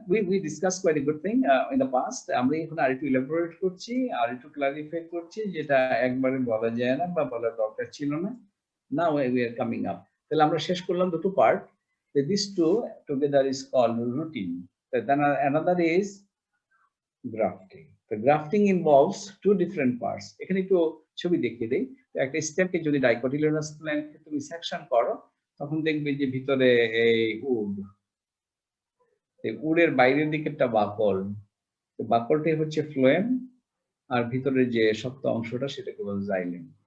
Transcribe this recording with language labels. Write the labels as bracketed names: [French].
[English] We discussed quite a good thing in the past. [Bangla] আমরা এখন আরেকটু elaborate করছি, আরেকটু clarify করছি, যেটা একবারে বলা যায় না বা বলার দরকার ছিল না। [English] Now we are coming up. [Bangla] তাহলে আমরা শেষ করলাম দুটো part. [English] These two together is called routine. Then another is grafting. The grafting involves two different parts. [Bangla] এখানে একটু ছবি দেখিয়ে দেই। একটা স্টেমকে যদি ডাইকটিলিনাস প্ল্যান্ট তুমি সেকশন করো, তখন দেখবে যে ভিতরে এই উডের বাইরের দিকে একটা বাকল, বাকলটাই হচ্ছে ফ্লোয়েম, আর ভিতরে যে শক্ত অংশটা সেটাকে বলে জাইলেম।